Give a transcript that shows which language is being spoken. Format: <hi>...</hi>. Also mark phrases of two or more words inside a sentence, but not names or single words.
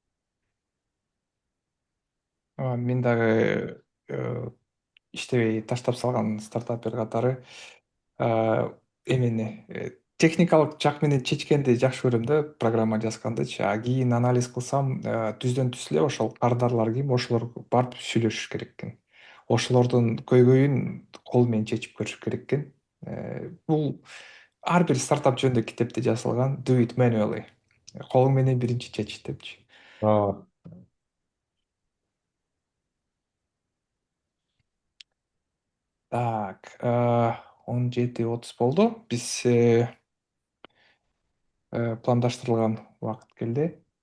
<ky>Мен дагы иштебей таштап салган стартапер катары эмени техникалык жак менен чечкенди жакшы көрөм да, программа жазгандычы. Кийин анализ кылсам, түздөн түз эле ошол кардарлар ким, ошолор барып сүйлөшүш керек экен. Ошолордун көйгөйүн кол менен чечип көрүш керек экен. Бул ар бир стартап жөнүндө китепте жазылган,</ky> <en>do it manually.</en> <ky>Колуң менен биринчи чеч депчи. Так, 17:30 болду. Биз пландаштырылган убакыт келди.</ky>